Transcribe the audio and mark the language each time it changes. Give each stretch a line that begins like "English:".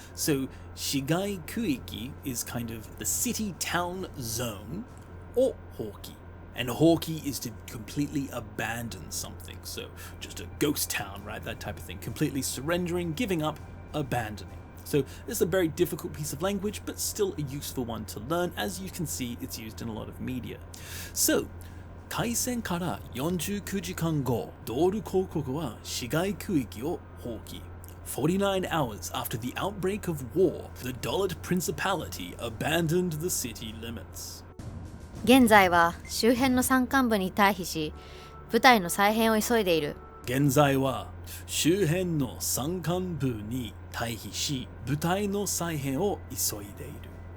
English: So shigai kuiki is kind of the city-town zone, or hoki. And hoki is to completely abandon something. So just a ghost town, right? That type of thing. Completely surrendering, giving up, abandoning. So this is a very difficult piece of language, but still a useful one to learn. As you can see, it's used in a lot of media.
Japanese: So, 開戦から49時間後、ドール公国は市街区域を放棄。
English: 49 hours after the outbreak of war, the Dahlid Principality abandoned the city limits.
Japanese: 現在は周辺の山間部に退避し、部隊の再編を急いでいる。現在は周辺の山間部に退避し、部隊の再編を急いでいる。